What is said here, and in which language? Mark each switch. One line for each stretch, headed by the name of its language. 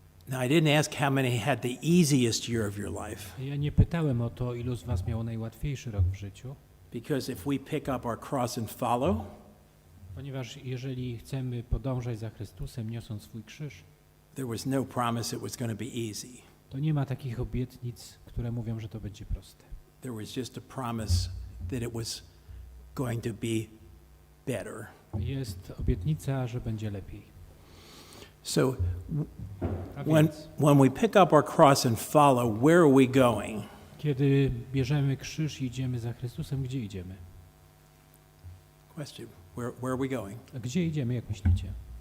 English: Now I didn't ask how many had the easiest year of your life,
Polish: Ja nie pytałem o to, ilu z was miało najłatwiejszy rok w życiu,
English: because if we pick up our cross and follow,
Polish: ponieważ jeżeli chcemy podążać za Chrystusem, niosąc swój krzyż,
English: there was no promise it was going to be easy.
Polish: to nie ma takich obietnic, które mówią, że to będzie proste.
English: There was just a promise that it was going to be better.
Polish: Jest obietnica, że będzie lepiej.
English: So
Polish: A
English: when
Polish: więc,
English: we pick up our cross and follow, where are we going?
Polish: kiedy bierzemy krzyż i idziemy za Chrystusem, gdzie idziemy?
English: Question. Where are we going?
Polish: A gdzie idziemy, jak myślicie?